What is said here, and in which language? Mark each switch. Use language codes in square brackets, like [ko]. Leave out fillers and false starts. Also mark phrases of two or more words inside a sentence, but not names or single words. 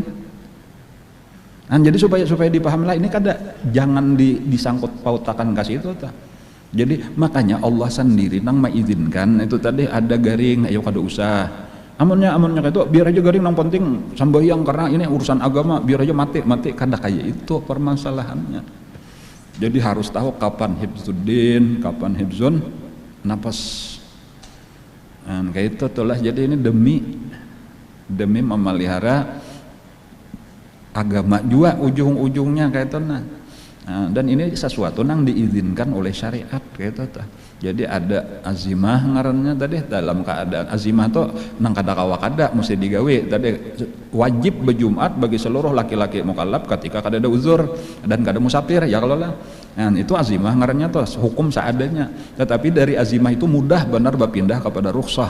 [bjn] Jadi supaya dipahami lah ini kada jangan disangkut pautakan kasih itu ta. Jadi makanya Allah sendiri nang mengizinkan itu tadi ada garing, ayo kada usah. Amunnya itu biar aja garing nang penting sembahyang karena ini urusan agama, biar aja mati kada kayak itu permasalahannya. [id] Jadi harus tahu kapan hibzuddin, kapan [ar] hibzun nafas. [bjn] Kayak itu tuh lah. [id] Jadi ini demi memelihara agama juga ujung-ujungnya kayak itu nah. Nah, dan ini sesuatu yang diizinkan oleh syariat gitu tuh. Jadi ada azimah ngarannya tadi, dalam keadaan azimah tuh nang kada kawa kada mesti digawe tadi, wajib berjumat bagi seluruh laki-laki mukallaf ketika kada ada uzur dan kada musafir ya kalau lah. Nah, itu azimah ngarannya tuh hukum seadanya. Tetapi dari azimah itu mudah benar berpindah kepada rukhsah.